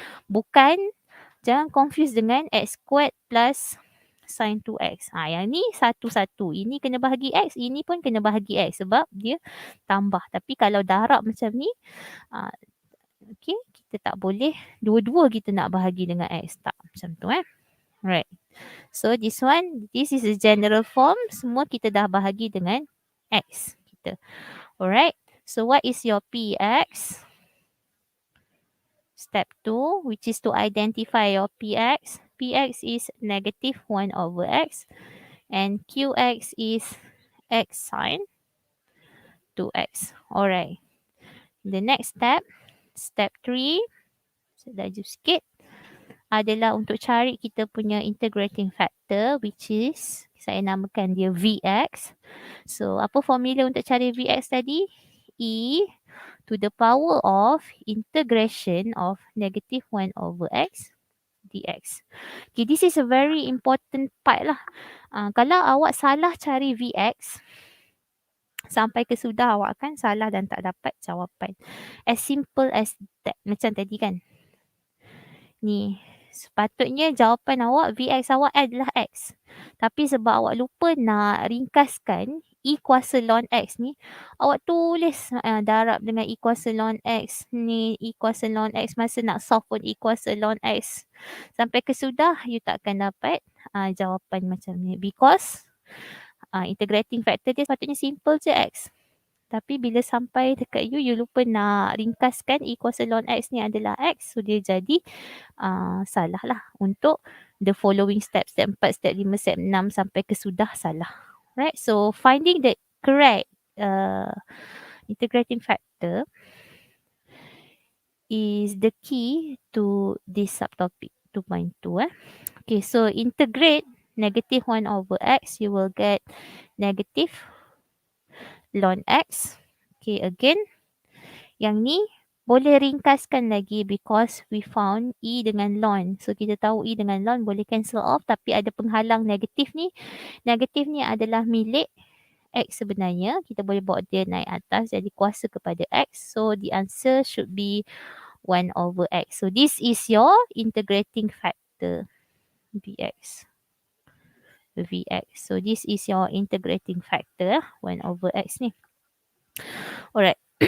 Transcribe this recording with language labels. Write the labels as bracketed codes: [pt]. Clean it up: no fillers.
[ms] Bukan, jangan confuse dengan x squared plus sin 2x. Yang ni satu-satu. Ini kena bahagi x, ini pun kena bahagi x. Sebab dia tambah. Tapi kalau darab macam ni, okay, kita tak boleh dua-dua kita nak bahagi dengan x. Tak, macam tu Right. [en] So this one, this is a general form. [ms] Semua kita dah bahagi dengan x kita. [en] Alright. So what is your px? Step 2, which is to identify your px. Px is negative 1 over x. And qx is x sin 2x. Alright. The next step, step 3. [ms] Saya laju sikit. Adalah untuk cari kita punya integrating factor, [en] which is, [ms] saya namakan dia Vx. So, apa formula untuk cari Vx tadi? [en] E to the power of integration of negative 1 over x dx. Okay, this is a very important part lah. [ms] Kalau awak salah cari Vx, sampai ke sudah awak akan salah dan tak dapat jawapan. [en] As simple as that. [ms] Macam tadi kan. Ni, sepatutnya jawapan awak, Vx awak adalah X. Tapi sebab awak lupa nak ringkaskan E kuasa ln X ni, awak tulis darab dengan E kuasa ln X ni, E kuasa ln X, masa nak solve pun E kuasa ln X. Sampai ke sudah, you tak akan dapat jawapan macam ni. Because integrating factor dia sepatutnya simple je X. Tapi bila sampai dekat you lupa nak ringkaskan E kuasa ln X ni adalah X. So, dia jadi salah lah untuk [en] the following steps. [ms] Step 4, step 5, step 6 sampai ke sudah salah. [en] Right? So, finding the correct integrating factor is the key to this subtopic 2.2. Okay, so integrate negative 1 over x, you will get negative ln x. [ms] Okay, again, yang ni boleh ringkaskan lagi [en] because we found [ms] E dengan ln. So, kita tahu E dengan ln boleh cancel off, tapi ada penghalang negatif ni. Negatif ni adalah milik X sebenarnya. Kita boleh bawa dia naik atas, jadi kuasa kepada X. [en] So, the answer should be 1 over X. So, this is your integrating factor, Vx. Vx. So, this is your integrating factor, 1 over X ni. Alright.